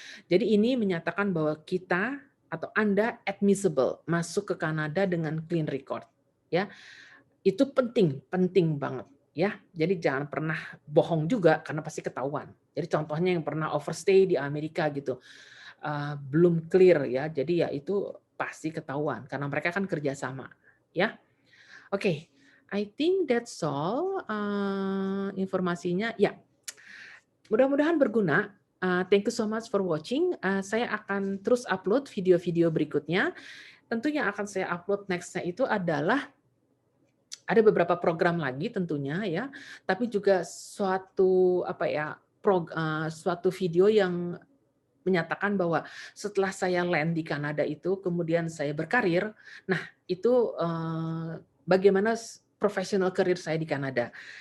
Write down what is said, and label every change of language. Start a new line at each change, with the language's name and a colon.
Indonesian: Jadi ini menyatakan bahwa kita atau Anda admissible masuk ke Kanada dengan
English: clean record.
Indonesian: Ya. Itu penting, penting banget ya. Jadi jangan pernah bohong juga karena pasti ketahuan. Jadi contohnya yang pernah overstay di Amerika gitu. Belum clear ya, jadi ya itu pasti ketahuan karena mereka kan kerjasama, ya. Oke,
English: I think that's all
Indonesian: informasinya. Ya, mudah-mudahan berguna.
English: Thank you so much for watching.
Indonesian: Saya akan terus upload video-video berikutnya. Tentu yang akan saya upload next-nya itu adalah ada beberapa program lagi tentunya ya, tapi juga suatu suatu video yang menyatakan bahwa setelah saya land di Kanada itu, kemudian saya berkarir, nah itu bagaimana
English: professional career
Indonesian: saya di Kanada.